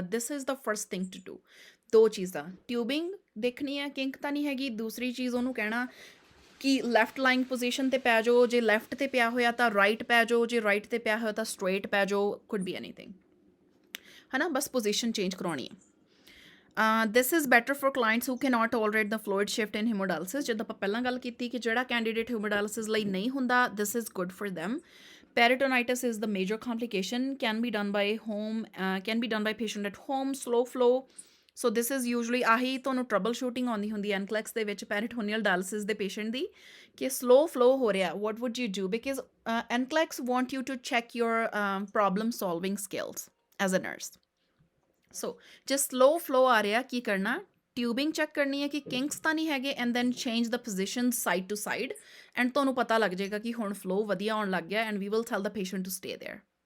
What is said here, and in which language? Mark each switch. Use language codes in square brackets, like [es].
[en] This is the first thing to do. [pa] ਦੋ ਚੀਜ਼ਾਂ, tubing ਦੇਖਣੀ ਹੈ ਕਿੰਕ ਤਾਂ ਨਹੀਂ ਹੈਗੀ, ਦੂਸਰੀ ਚੀਜ਼ ਉਹਨੂੰ ਕਹਿਣਾ ਕਿ ਲੈਫਟ ਲਾਈਂਗ ਪੋਜੀਸ਼ਨ ਤੇ ਪੈ ਜਾਓ, ਜੇ ਲੈਫਟ ਤੇ ਪਿਆ ਹੋਇਆ ਤਾਂ ਰਾਈਟ ਪੈ ਜਾਓ, ਜੇ ਰਾਈਟ ਤੇ ਪਿਆ ਹੋਇਆ ਤਾਂ ਸਟ੍ਰੇਟ ਪੈ ਜਾਓ, [en] could be anything, [pa] ਹੈ ਨਾ, ਬਸ ਪੋਜੀਸ਼ਨ ਚੇਂਜ ਕਰਾਉਣੀ ਹੈ। [en] This is better for clients who cannot tolerate the fluid shift in haemodialysis. [pa] ਜਦੋਂ ਆਪਾਂ ਪਹਿਲਾਂ ਗੱਲ ਕੀਤੀ ਕਿ ਜਿਹੜਾ ਕੈਂਡੀਡੇਟ ਹੀਮੋਡਾਇਲਿਸਿਸ ਲਈ ਨਹੀਂ ਹੁੰਦਾ, [en] This is good for them। Peritonitis is the major complication, can be done by patient at home, slow flow। So this is usually [pa] ਆਹੀ ਤੁਹਾਨੂੰ ਟਰਬਲ ਸ਼ੂਟਿੰਗ ਆਉਂਦੀ ਹੁੰਦੀ ਹੈ NCLEX ਦੇ ਵਿੱਚ ਪੈਰੀਟੋਨੀਅਲ ਡਾਇਲਿਸਿਸ ਦੇ ਪੇਸ਼ੈਂਟ ਦੀ ਕਿ ਸਲੋ ਫਲੋ ਹੋ ਰਿਹਾ, [en] what would you do? Because NCLEX want you to check your problem solving skills as a nurse। [pa] So ਜੇ ਸਲੋ ਫਲੋ ਆ ਰਿਹਾ, ਕੀ ਕਰਨਾ, ਟਿਊਬਿੰਗ ਚੈੱਕ ਕਰਨੀ ਹੈ ਕਿ ਕਿੰਕਸ ਤਾਂ ਨਹੀਂ ਹੈਗੇ, [en] and then change the position side to side, [pa] and ਤੁਹਾਨੂੰ ਪਤਾ ਲੱਗ ਜਾਏਗਾ ਕਿ ਹੁਣ ਫਲੋ ਵਧੀਆ ਆਉਣ ਲੱਗ ਗਿਆ, [en] And we will tell the patient to stay there.